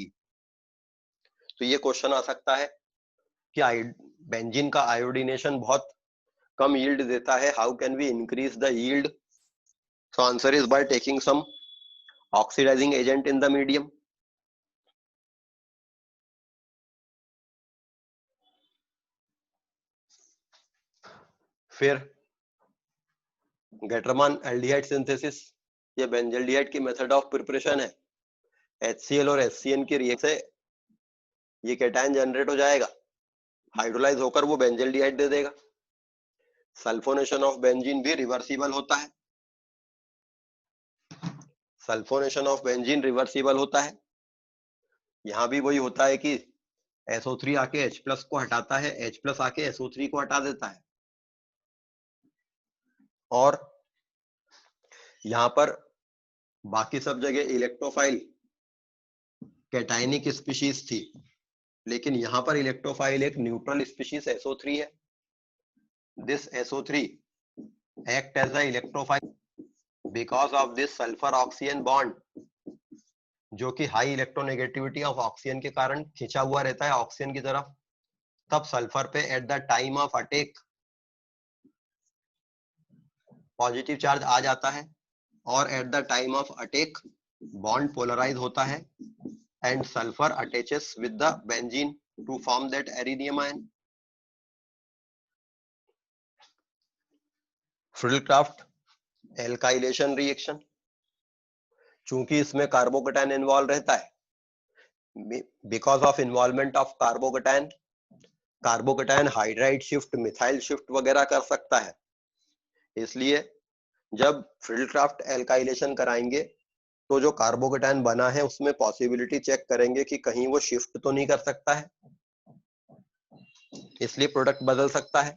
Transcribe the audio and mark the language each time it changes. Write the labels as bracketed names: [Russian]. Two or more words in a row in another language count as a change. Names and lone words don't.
[Hindi] तो ये क्वेश्चन आ सकता है कि बेंजीन का आयोडीनेशन बहुत कम यील्ड देता है, [English] how can we increase the yield? so answer is by taking some oxidising agent in the medium. [Hindi] फिर Gattermann aldehyde synthesis, ये बेंजल्डिहाइड की [English] method of preparation [Hindi] है. HCl और HCN की रिएक्शन से ये [English] cation generate [Hindi] हो जाएगा, हाइड्रोलाइज होकर वो बेंजल्डिहाइड दे देगा. [English] sulfonation of benzene [Hindi] भी रिवर्सिबल होता है. [English] sulfonation of benzene [Hindi] रिवर्सिबल होता है. यहां भी वही होता है कि SO3 आके H+ को हटाता है, H+ आके SO3 को हटा देता है. और यहां पर बाकी सब जगह [English] electrophile cationic species [Hindi] थी, लेकिन यहां पर इलेक्ट्रोफाइल एक [English] neutral species [Hindi] SO3 है. [English] दिस SO3 act as a electrophile because of this sulfur oxygen bond, [Hindi] जो कि [English] high electronegativity of oxygen [Hindi] के कारण खिंचा हुआ रहता है ऑक्सीजन की तरफ. तब सल्फर पे [English] at the time of attack positive charge [Hindi] आ जाता है और [English] at the time of attack bond polarise [Hindi] होता है [English] and sulphur attaches with the benzene to form that arenium ion. [Hindi] Friedel-Crafts alkylation reaction, चूंकि इसमें [English] carbocation involve [Hindi] रहता है, [English] because of involvement of carbocation hydride shift, methyl shift [Hindi] वगैरह कर सकता है। इसलिए जब [English] Friedel-Crafts alkylation [Hindi] कराएंगे तो जो कार्बोकेटायन बना है उसमें पॉसिबिलिटी चेक करेंगे कि कहीं वो शिफ्ट तो नहीं कर सकता है, इसलिए प्रोडक्ट बदल सकता है।